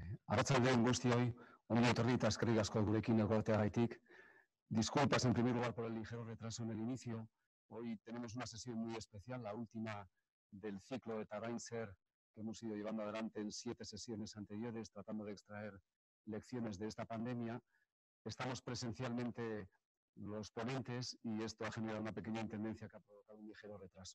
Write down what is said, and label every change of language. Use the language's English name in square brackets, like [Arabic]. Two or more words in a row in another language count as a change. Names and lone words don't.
[Basque] Arratsaldeon guztioi, ongi etorri eta eskerrik asko gurekin egoteagaitik. [Spanish] Disculpas en primer lugar por el ligero retraso en el inicio. Hoy tenemos una sesión muy especial, la última del ciclo de Tarainser que hemos ido llevando adelante en 7 sesiones anteriores, tratando de extraer lecciones de esta pandemia. Estamos presencialmente los ponentes y esto ha generado una pequeña tendencia que ha provocado un ligero retraso.